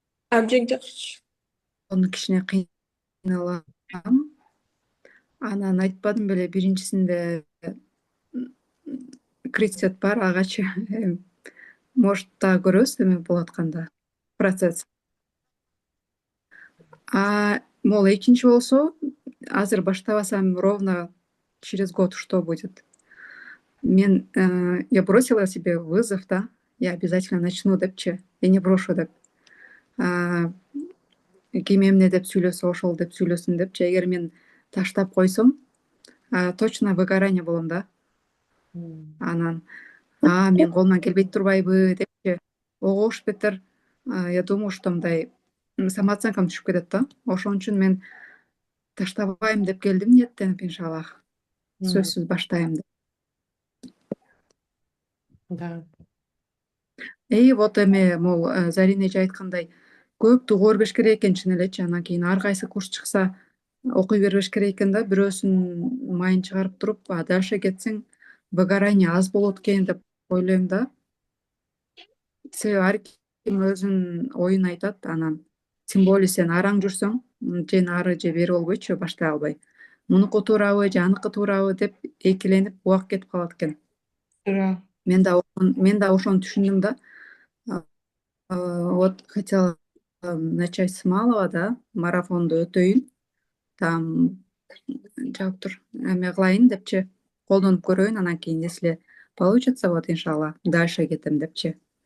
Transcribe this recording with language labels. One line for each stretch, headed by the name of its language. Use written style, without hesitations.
Kyrgyz: Абжең жакшы. кичине кыйналам. Анан айтпадым беле, биринчисинде критет бар, агачы. Может, дагы көрөбүз эме болуп атканда процесс. Могул экинчи болсо, азыр баштабасам
Russian: ровно через год что будет? Я бросила себе вызов, да, я обязательно начну депчи, я не брошу деп.
Kyrgyz: Ким эмне деп сүйлөсө ошол деп сүйлөсүн депчи. Эгер мен таштап койсом,
Russian: точно выгорание
Kyrgyz: болом да. Анан мен колуман келбей турбайбы депчи. Ого уж бетер,
Russian: я думаю, что
Kyrgyz: мындай самооценкам түшүп кетет да. Ошон үчүн мен таштабайм деп келдим, ниеттенип иншаллах. Сөзсүз баштайм деп. Да. Вот эме могул Зарина эже айткандай, көптү көрбөш керек экен чын элечи. Анан кийин ар кайсы курс чыкса окуй бербеш керек экен да. Бирөөсүн майын чыгарып туруп, дальше кетсең выгорание аз болот экен деп ойлойм да. Себеби ар ким өзүнүн оюн айтат. Анан
Russian: тем более
Kyrgyz: сен араң жүрсөң, же нары же бери болбойчу, баштай албай. Мунуку туурабы же аныкы туурабы деп экиленип убак кетип калат экен. Туура. Мен да ошону түшүндүм да.
Russian: Вот хотела начать с малого, да,
Kyrgyz: марафонду өтөйүн. Там жаап тур, эме кылайын депчи, колдонуп көрөйүн, анан кийин
Russian: если получится,
Kyrgyz: вот иншалла, дальше кетем депчи.